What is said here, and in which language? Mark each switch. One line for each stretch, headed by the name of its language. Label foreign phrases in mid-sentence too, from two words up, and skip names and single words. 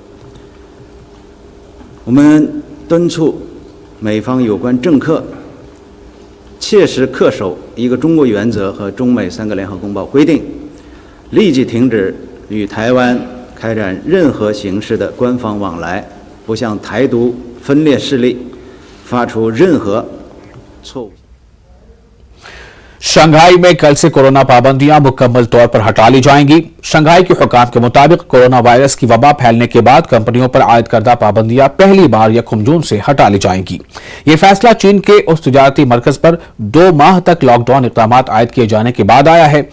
Chinese: 我们敦促美方有关政客切实恪守一个中国原则和中美3个联合公报规定，立即停止与台湾开展任何形式的官方往来，不向台独分裂势力发出任何错误。
Urdu: شنگھائی میں کل سے کرونا پابندیاں مکمل طور پر ہٹا لی جائیں گی. شنگھائی کے حکام کے مطابق کرونا وائرس کی وبا پھیلنے کے بعد کمپنیوں پر عائد کردہ پابندیاں پہلی بار 1 جون سے ہٹا لی جائیں گی. یہ فیصلہ چین کے اس تجارتی مرکز پر 2 ماہ تک لاک ڈاؤن اقدام عائد کیے جانے کے بعد آیا ہے.